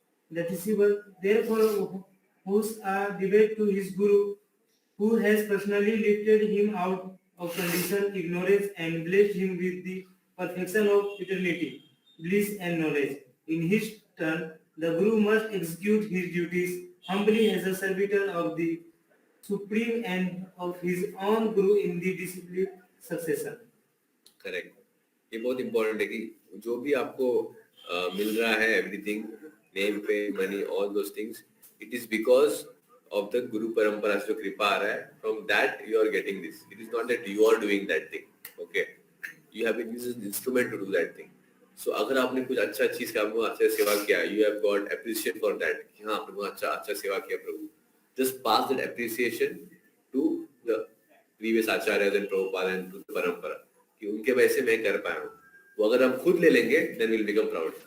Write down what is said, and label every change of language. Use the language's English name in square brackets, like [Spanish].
[English] The disciple therefore owes a debt to his Guru, who has personally lifted him out of condition, ignorance, and blessed him with the perfection of eternity, bliss, and knowledge. In his turn, the Guru must execute his duties humbly as a servitor of the Supreme and of his own Guru in the discipline succession. Correct, [Hindi] ये बहुत important है कि जो भी आपको मिल रहा है, [English] everything, name pay, money, all those things, it is because of the Guru Parampara [Hindi] से जो कृपा आ रहा है, [English] from that you are getting this. It is not that you are doing that thing. Okay, you have been used as an instrument to do that thing. [Hindi] So अगर आपने कुछ अच्छा चीज का आपको अच्छा सेवा किया, [English] you have got appreciation for that. [Hindi] कि हाँ आपने बहुत अच्छा सेवा किया प्रभु. [English] Just pass that appreciation to the previous acharyas and Prabhupada and to the Parampara. [Hindi] कि उनके वजह से मैं कर पाया हूँ. वो अगर हम खुद ले लेंगे, [English] then we'll become proud.